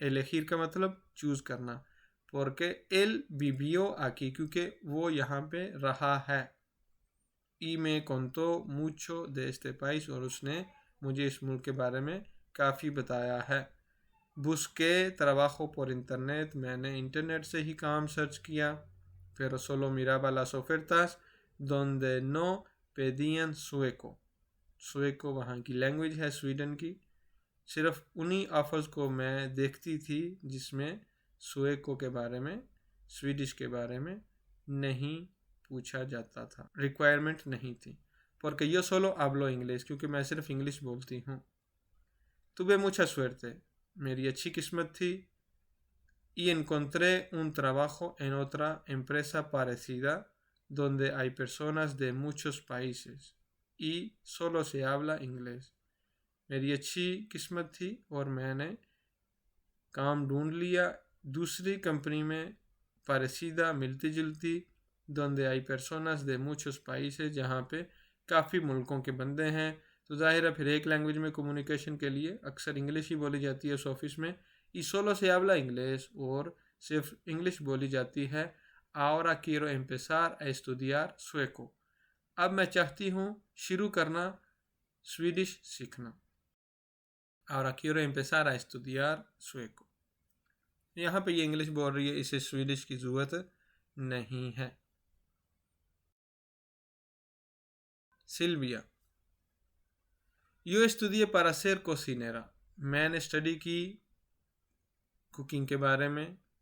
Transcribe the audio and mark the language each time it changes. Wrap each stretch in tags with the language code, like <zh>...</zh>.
<hi>elegir का मतलब choose करना,</hi> <es>porque él vivió aquí,</es> <hi>क्योंकि वो यहाँ पे रहा है.</hi> <es>y me contó mucho de este país,</es> <hi>और उसने मुझे इस मुल्क के बारे में काफ़ी बताया है.</hi> <es>busqué trabajo por internet,</es> <hi>मैंने इंटरनेट से ही काम सर्च किया.</hi> <es>pero solo miraba las ofertas donde no pedían sueco.</es> <hi>sueco वहाँ की लैंग्वेज है स्वीडन की. सिर्फ उन्हीं ऑफर्स को मैं देखती थी जिसमें सुएको के बारे में, स्वीडिश के बारे में नहीं पूछा जाता था, रिक्वायरमेंट नहीं थी.</hi> <es>porque yo solo hablo inglés,</es> <hi>क्योंकि मैं सिर्फ इंग्लिश बोलती हूँ.</hi> <es>tuve mucha suerte,</es> <hi>मेरी अच्छी किस्मत थी.</hi> <es>y encontré un trabajo en otra empresa parecida donde hay personas de muchos países y solo se habla inglés.</es> <hi>मेरी अच्छी किस्मत थी और मैंने काम ढूंढ लिया दूसरी कंपनी में, parecida, मिलती जुलती,</hi> <es>donde hay personas de muchos países,</es> <hi>जहाँ पे काफ़ी मुल्कों के बंदे हैं. तो ज़ाहिर है फिर एक लैंग्वेज में कम्युनिकेशन के लिए अक्सर इंग्लिश ही बोली जाती है उस ऑफिस में.</hi> <es>y solo se habla inglés,</es> <hi>और सिर्फ इंग्लिश बोली जाती है.</hi> <es>ahora quiero empezar a estudiar sueco,</es> <hi>अब मैं चाहती हूँ शुरू करना स्वीडिश सीखना.</hi> <es>ahora quiero empezar a estudiar sueco.</es> <hi>यहाँ पे ये इंग्लिश बोल रही है, इसे स्वीडिश की ज़रूरत नहीं है. Sylvia.</hi> <es>yo estudié para ser cocinera,</es> <hi>मैंने स्टडी की कुकिंग के बारे में.</hi>